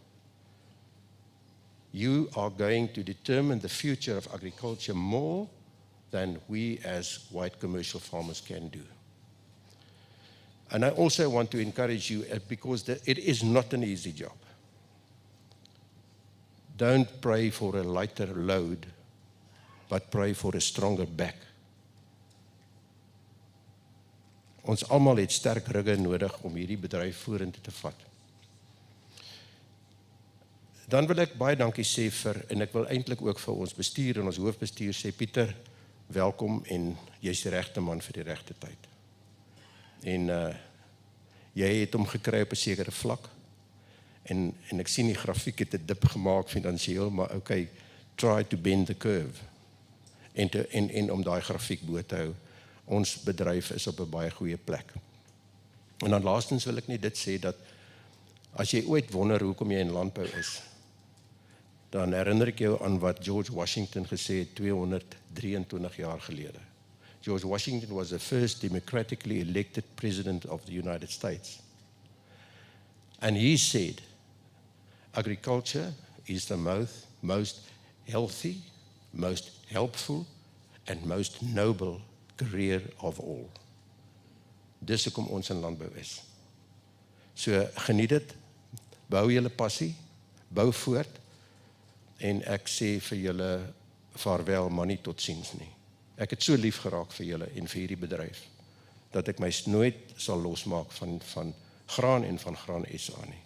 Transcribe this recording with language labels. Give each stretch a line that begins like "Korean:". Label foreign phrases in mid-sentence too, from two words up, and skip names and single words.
English: You are going to determine the future of agriculture more than we as white commercial farmers can do. And I also want to encourage you, because it is not an easy job. Don't pray for a lighter load, but pray for a stronger back.
Afrikaans: Ons almal het sterk rugge nodig om hierdie bedryf vorentoe te vat. Dan wil ek baie dankie sê en ek wil eintlik ook vir ons bestuur en ons hoofbestuur sê, Pieter, welkom, en jy's die regte man vir die regte tyd. En jy het hom gekry op 'n sekere vlak, en ek sien die grafiek het 'n dip gemaak finansiëel, maar okay,
English: try to bend the curve,
Afrikaans: en om daai grafiek bo te hou. Ons bedryf is op 'n baie goeie plek. En dan laastens wil ek net dit sê, dat as jy ooit wonder hoekom jy in landbou is, dan herinner ek jou aan wat George Washington gesê het 223 jaar gelede.
English: George Washington was the first democratically elected president of the United States. And he said, agriculture is the most healthy, most helpful, and most noble career of all.
Afrikaans: Dis hoekom ons in landbou is. So geniet dit, bou julle passie, bou voort, en ek sê vir julle vaarwel, maar nie tot ziens nie. Ek het so lief geraak vir julle en vir hierdie bedryf, dat ek my nooit sal losmaak van graan en van graan SA nie.